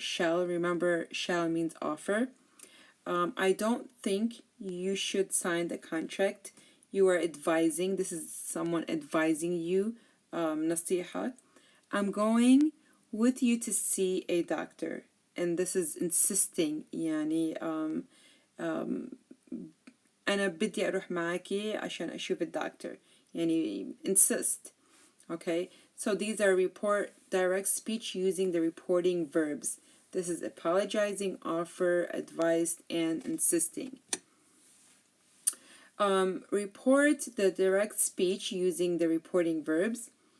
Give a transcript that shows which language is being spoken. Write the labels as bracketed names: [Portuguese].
[English] Shall, remember, shall means offer. I don't think you should sign the contract. You are advising. This is someone advising you. Nasiha. I'm going with you to see a doctor. And this is insisting. [Arabic] يعني أنا بدي أروح معاكي عشان أشوف الدكتور. يعني [English] insist. Okay, so these are report direct speech using the reporting verbs. This is apologizing, offer, advised, and insisting. Report the direct speech using the reporting verbs.